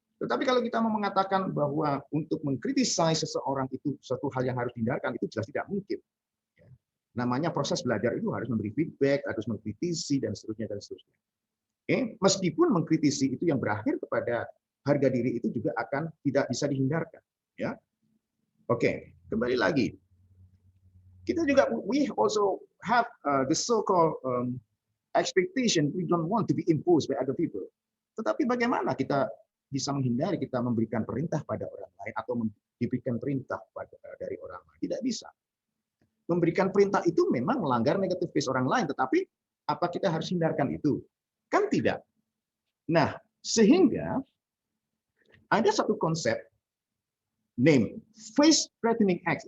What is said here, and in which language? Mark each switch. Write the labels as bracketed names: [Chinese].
[Indonesian] Tetapi kalau kita mau mengatakan bahwa untuk mengkritisi seseorang itu suatu hal yang harus dihindarkan, itu jelas tidak mungkin. Ya. Namanya proses belajar itu harus memberi feedback, harus mengkritisi, dan seterusnya, dan seterusnya. Meskipun mengkritisi itu yang berakhir kepada harga diri itu juga akan tidak bisa dihindarkan. Ya. Oke, kembali lagi. Kita juga, [English] we also have the so-called expectation we don't want to be imposed by other people. [Indonesian] Tetapi bagaimana kita bisa menghindari kita memberikan perintah pada orang lain atau diberikan perintah dari orang lain? Tidak bisa. Memberikan perintah itu memang melanggar negative face orang lain, tetapi apa kita harus hindarkan itu? Kan tidak. Nah, sehingga ada satu konsep name face threatening acts.